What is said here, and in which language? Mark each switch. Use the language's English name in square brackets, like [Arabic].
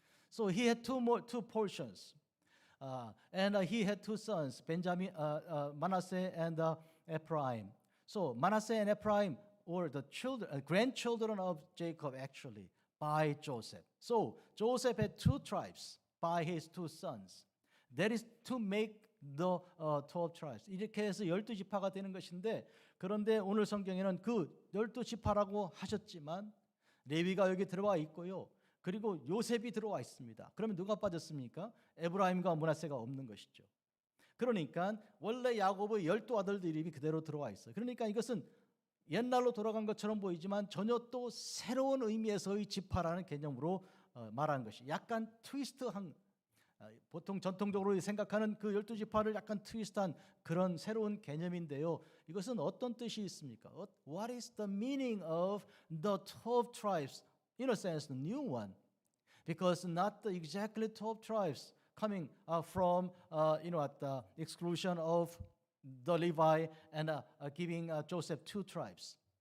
[English] So he had two portions. And he had 2 sons, Benjamin, Manasseh and Ephraim. So Manasseh and Ephraim were the grandchildren of Jacob actually by Joseph. So Joseph had 2 tribes by his 2 sons. That is to make the 12 tribes. [Korean] 이렇게 해서 12지파가 되는 것인데 그런데 오늘 성경에는 그 12지파라고 하셨지만 레위가 여기 들어와 있고요. 그리고 요셉이 들어와 있습니다. 그러면 누가 빠졌습니까? 에브라임과 므낫세가 없는 것이죠. 그러니까 원래 야곱의 12아들들 이름이 그대로 들어와 있어요. 그러니까 이것은 옛날로 돌아간 것처럼 보이지만 전혀 또 새로운 의미에서의 지파라는 개념으로 말하는 것이 약간 트위스트한, 보통 전통적으로 생각하는 그 12지파를 약간 트위스트한 그런 새로운 개념인데요. 이것은 어떤 뜻이 있습니까? [English] What is the meaning of the 12 tribes? In a sense, the new one. Because not the exactly 12 tribes coming from at the exclusion of the Levi and giving Joseph 2 tribes.